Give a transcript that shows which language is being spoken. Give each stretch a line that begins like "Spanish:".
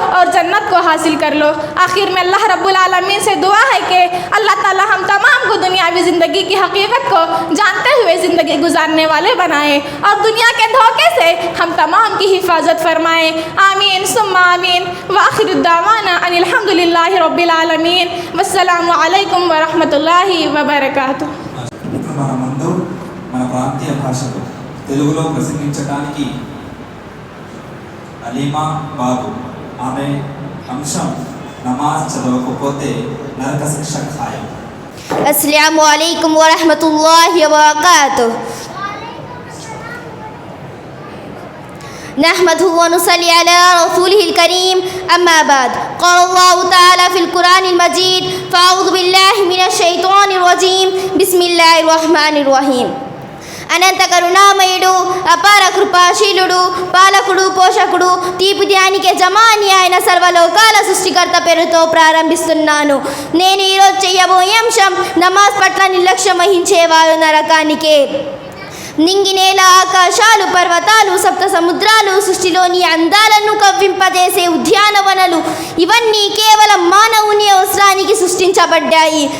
Urdu: اور جنت کو حاصل کر لو۔ آخر میں اللہ رب العالمین سے دعا ہے کہ اللہ تعالی ہم تمام کو دنیاوی زندگی کی حقیقت کو جانتے ہوئے زندگی گزارنے والے بنائے اور دنیا کے دھوکے سے ہم تمام کی حفاظت فرمائے، آمین ثم آمین۔
Arabic: وآخر الدعوانا ان الحمد للہ رب العالمین، والسلام علیکم ورحمۃ اللہ وبرکاتہ۔
Telugu: మన ముందు మన ప్రాంతీయ భాషలో తెలుగులో ప్రసంగించడానికి అలీమా బాబు, ఆమె అంశం నమాజ్ చదవకపోతే నరక శిక్ష ఖాయం।
Arabic: السلام علیکم ورحمۃ اللہ وبرکاتہ۔ نحمده ونصلي على رسوله الكريم أما بعد قال الله تعالى في القرآن المجيد فأعوذ بالله من الشيطان الرجيم بسم الله الرحمن الرحيم
Telugu: అనంత కరుణామయుడు అపార కృపాశీలుడు పాలకుడు పోషకుడు తీపి ధ్యానికే జమాని ఆయన సర్వలోకాల సృష్టికర్త పేరుతో ప్రారంభిస్తున్నాను. నేను ఈరోజు చెయ్యబోయే అంశం నమాజ్ పట్ల నిర్లక్ష్యం వహించేవారు నరకానికే. నింగి నేల ఆకాశాలు పర్వతాలు సప్త సముద్రాలు సృష్టిలోని అందాలను కవ్వింపజేసే ఉద్యానవనలు ఇవన్నీ కేవలం మానవుని అవసరానికి సృష్టించబడ్డాయి.